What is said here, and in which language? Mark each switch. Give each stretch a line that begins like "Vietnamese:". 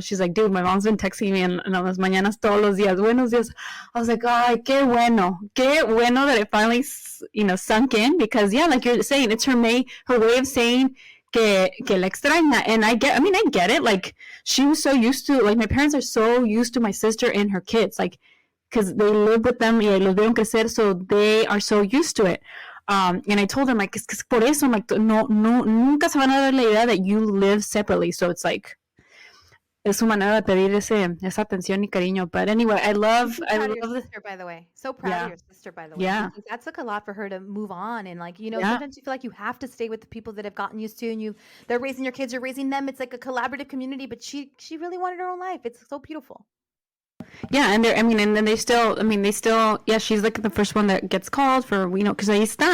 English: She's like, dude, my mom's been texting me
Spanish: en las mañanas todos los días. Buenos días.
English: I was like,
Spanish: ay, qué bueno
English: that it finally, sunk in because, yeah, like you're saying, it's her way of saying,
Spanish: que la extraña.
English: And I get it. Like, she was so used to, like, my parents are so used to my sister and her kids, like, because they live with them
Spanish: y los vieron crecer,
English: so they are so used to it. And I told them, like,
Spanish: es que por eso,
English: like,
Spanish: no, nunca se van a dar la idea
English: that you live separately. So it's like,
Spanish: es su manera de pedir esa atención y cariño.
English: But anyway, I love your sister, by the way. So proud of your sister, by the way. Yeah. Because that took a lot for her to move on. And like, Yeah. sometimes you feel like you have to stay with the people that have gotten used to, and they're raising your kids, you're raising them. It's like a collaborative community, but she really wanted her own life. It's so beautiful. Yeah, and then they still, yeah, she's like the first one that gets called for, because ahí está.